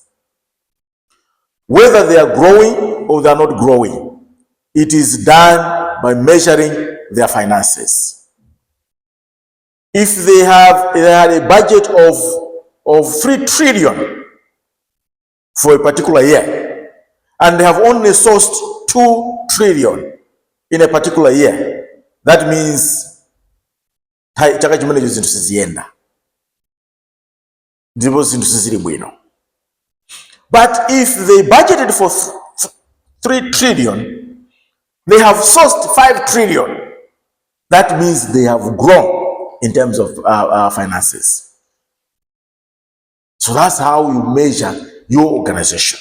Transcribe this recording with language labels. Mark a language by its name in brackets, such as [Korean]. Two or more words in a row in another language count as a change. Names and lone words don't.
[English] Whether they are growing or they are not growing, it is done by measuring their finances. If they had a budget of 3 trillion for a particular year, and they have only sourced 2 trillion in a particular year, that means [Nyanja] chaka chimene zinthu siziyenda ndipo zinthu sizili bwino. [English] But if they budgeted for 3 trillion, they have sourced 5 trillion, that means they have grown. in terms of finances. So that's how you measure your organization.